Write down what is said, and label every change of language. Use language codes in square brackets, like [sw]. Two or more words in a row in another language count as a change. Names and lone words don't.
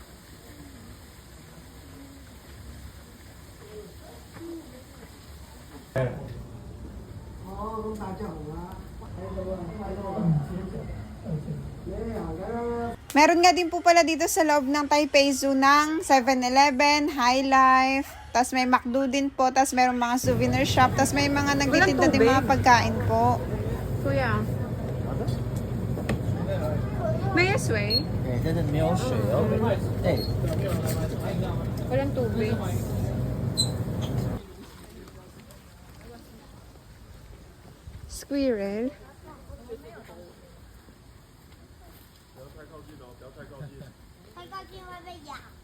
[tl] Meron nga din po pala dito sa loob ng Taipei Zoo ng 7-Eleven, High Life, tas may McDo din po, tas merong mga [en] souvenir shop, [tl] tas may mga nagtitinda din mga pagkain po. Kuya. May sway? [zh] 对，但是没有水哦。对， [tl] Walang tubig. [en] Squirrel. [zh] 太靠近会被咬。